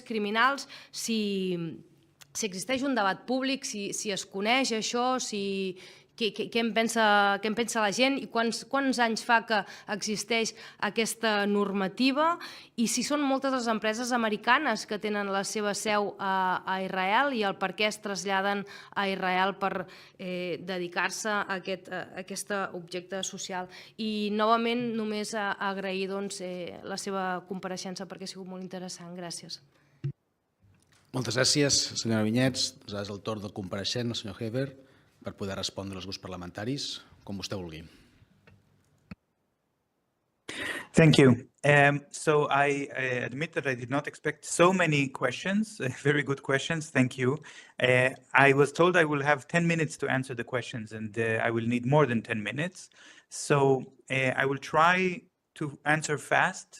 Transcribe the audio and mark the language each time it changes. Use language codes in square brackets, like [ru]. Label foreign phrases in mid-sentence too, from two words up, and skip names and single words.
[ca] criminals, si existeix un debat públic, si es coneix això, què en pensa la gent i quants anys fa que existeix aquesta normativa i si són moltes les empreses americanes que tenen la seva seu a Israel i el per què es traslladen a Israel per dedicar-se a aquest objecte social. I novament només agrair la seva compareixença perquè ha sigut molt interessant. Gràcies. Moltes gràcies, senyora Vinyets. És el torn del compareixent, el senyor Heber, per poder respondre als grups parlamentaris, com vostè vulgui. [en] Thank you. So I admit that I did not expect so many questions, very good questions. Thank you. I was told I will have 10 minutes to answer the questions and I will need more than 10 minutes. So I will try to answer fast.